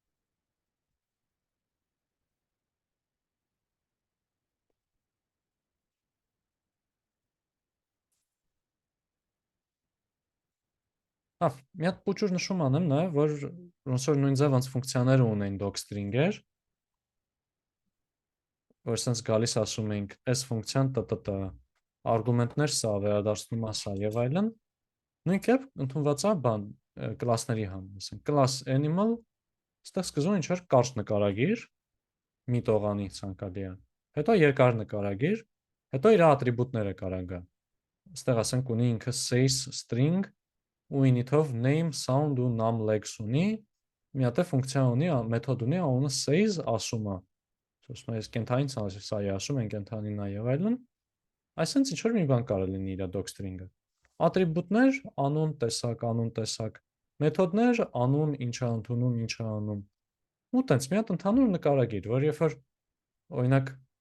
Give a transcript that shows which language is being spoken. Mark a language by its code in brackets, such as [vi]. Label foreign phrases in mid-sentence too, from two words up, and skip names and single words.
[hy] Մի հատ փոքր նշում անեմ նաև, որ ոնց որ նույն ձև ոնց ֆունկցիաները ունեն docstring-էր, որ sense գալիս ասում ենք, այս ֆունկցիան տտ արգումենտներ սա վերադարձնում է սա եւ այլն, նույն կերպ ընդունված է բան կլասների համար, ասենք [en] class animal, [hy] այստեղ սկզբում ինչ որ կարճ նկարագիր, մի տողանի ցանկալի է, հետո երկար նկարագիր, հետո իր ատրիբուտները կարա գա։ Այստեղ ասենք ունի ինքը [en] says string [hy] ու init-ով [en] name, sound [hy] ու [en] num legs [hy] ունի, մի հատ է ֆունկցիա ունի, մեթոդ ունի, անունը says ասում է։ Ասում ես կենթանին սա է ասում են կենթանին նա եւ այլն։ Այսինքն ինչ որ մի բան կարող լինի իր docstring-ը։ Ատրիբուտներ, անուն տեսակ, մեթոդներ, անուն, ինչ է ընդունում, ինչ է անում։ Ու տենց մի հատ ընդհանուր նկարագիր, որ երբ որ օրինակ